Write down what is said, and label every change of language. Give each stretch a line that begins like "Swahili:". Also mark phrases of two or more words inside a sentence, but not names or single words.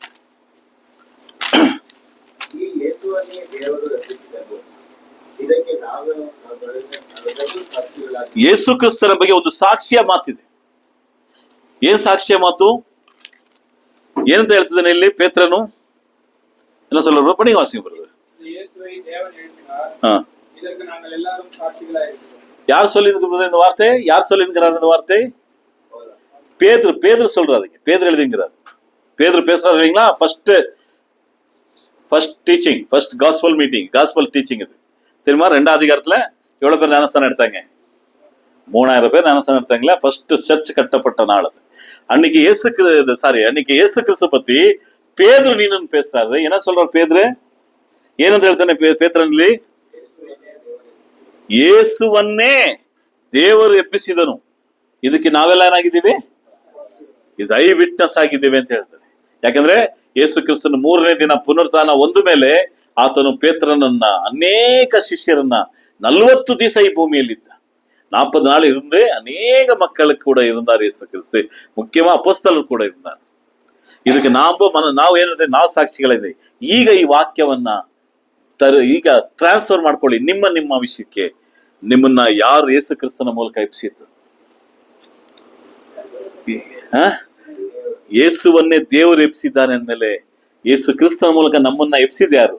Kannada: ಈ ಯೇಸುವನ್ನೇ ದೇವರು ರಚಿಸಿದನು, ಇದಕ್ಕೆ ನಾವು ಯೇಸು ಕ್ರಿಸ್ತನ ಬಗ್ಗೆ ಒಂದು ಸಾಕ್ಷಿಯ ಮಾತಿದೆ. ಏನ್ ಸಾಕ್ಷಿಯ ಮಾತು? ಏನಂತ ಹೇಳ್ತಿದ್ದಾನೆ ಇಲ್ಲಿ ಪೇತ್ರನು?
Tamil: என்ன சொல்ற? படி வாசிங்க பிரதர். இயேசுவை தேவன் எழுப்பினார், இதற்கு நாங்கள் எல்லாரும் சாட்சிகளாய் இருக்கிறோம். யார் சொல்லியிருக்கிறது இந்த வார்த்தை? யார் சொல்லியிருக்கிறார் இந்த வார்த்தை? பேதுரு சொல்றாரு. பேதுரு எழுதிங்கிறார். பேதுரு பேசுறாரு இல்லைங்களா?
English: first teaching, first gospel meeting, gospel teaching
Tamil: இது தெரியுமா? 2ஆம் அதிகாரத்துல எவ்வளவு பேர் ஞானஸ்தானம் எடுத்தாங்க? 3000 பேர் ஞானஸ்தானம் எடுத்தாங்களா?
English: first church
Tamil: கட்டப்பட்ட நாள் அது. அன்னைக்கு இயேசு கிறிஸ்து பத்தி பேதுரு ನೀನು பேசுறாரு. என்ன சொல்றாரு பேதுரு?
Kannada: ಏನಂತ ಹೇಳ್ತಾನೆ ಪೇತ್ರನಲ್ಲಿ? ಯೇಸುವನ್ನೇ ದೇವರು ಎಬ್ಬಿಸಿದನು, ಇದಕ್ಕೆ ನಾವೆಲ್ಲ ಏನಾಗಿದ್ದೀವಿ?
English: is eye witness
Kannada: ಆಗಿದ್ದೇವೆ ಅಂತ ಹೇಳ್ತಾರೆ. ಯಾಕಂದ್ರೆ ಯೇಸು ಕ್ರಿಸ್ತನ 3ನೇ ದಿನ ಪುನರುತ್ಥಾನ ಹೊಂದ ಮೇಲೆ ಆತನು ಪೇತ್ರನನ್ನ, ಅನೇಕ ಶಿಷ್ಯರನ್ನ 40 ದಿವಸ ಈ ಭೂಮಿಯಲ್ಲಿದ್ದ.
Tamil: 40 நாள் இருந்து அநேக மக்களுக்கு கூட இருந்தார் இயேசு கிறிஸ்து.
Kannada: முக்கியமா ಅಪೊಸ್ತಲರು ಕೂಡ இருந்தார். ಇದಕ್ಕೆ ನಾವು ಏನಿದೆ, ನಾವು ಸಾಕ್ಷಿಗಳಿದೆ. ಈಗ ಈ ವಾಕ್ಯವನ್ನ ಈಗ ಟ್ರಾನ್ಸ್ಫರ್ ಮಾಡ್ಕೊಳ್ಳಿ ನಿಮ್ಮ ವಿಷಯಕ್ಕೆ. ನಿಮ್ಮನ್ನ ಯಾರು ಯೇಸು ಕ್ರಿಸ್ತನ ಮೂಲಕ ಎಬ್ಬಿಸಿತು? ಯೇಸುವನ್ನೇ ದೇವರು ಎಬ್ಬಿಸಿದ್ದಾನೆ ಅಂದ್ಮೇಲೆ ಯೇಸು ಕ್ರಿಸ್ತನ ಮೂಲಕ ನಮ್ಮನ್ನ ಎಬ್ಬಿಸಿದ ಯಾರು?